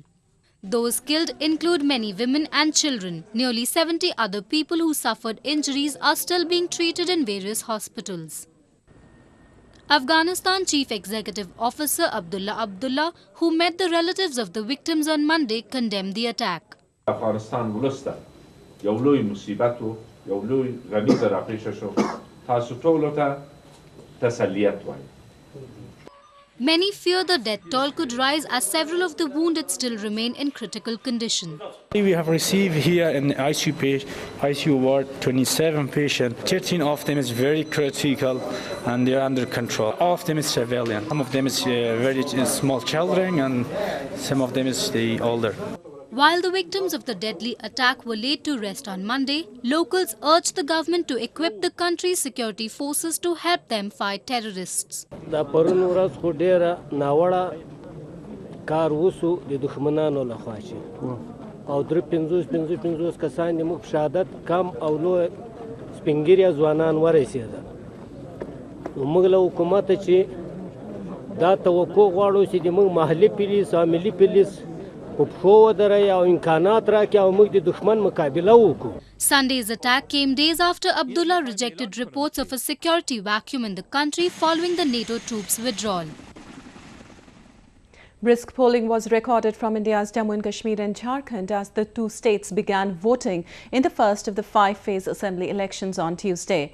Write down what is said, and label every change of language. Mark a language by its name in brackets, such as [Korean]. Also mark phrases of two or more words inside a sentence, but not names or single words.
[English] Those killed include many women and children. Nearly 70 other people who suffered injuries are still being treated in various hospitals. Afghanistan Chief Executive Officer Abdullah, who met the relatives of the victims on Monday, condemned the attack. [Pashto] Afghanistan ولسته یو لوی مصیبت و یو لوی غمیزه را پیش شو تاسو ټولو ته تسلیت وایم. [English] Many fear the death toll could rise as several of the wounded still remain in critical condition. We have received here in ICU ward 27 patients. 13 of them is very critical and they are under control. All of them is civilian. Some of them is very small children and some of them is the older. While the victims of the deadly attack were laid to rest on Monday, locals urged the government to equip the country's security forces to help them fight terrorists. [Pashto] دا پرون ورځ خو ډیره ناوړه کار وسو د دښمنانو لخوا چې او درې پنځوس کسان د موږ شهادت کم او لوی سپینګیریا ځوانان ورسېدل نو موږ له حکومته چې دا توقع غواړو چې د موږ محلي پولیس او ملي پولیس [English] Sunday's attack came days after Abdullah rejected reports of a security vacuum in the country following the NATO troops' withdrawal. Brisk polling was recorded from India's Jammu and Kashmir and Jharkhand as the two states began voting in the first of the 5-phase assembly elections on Tuesday.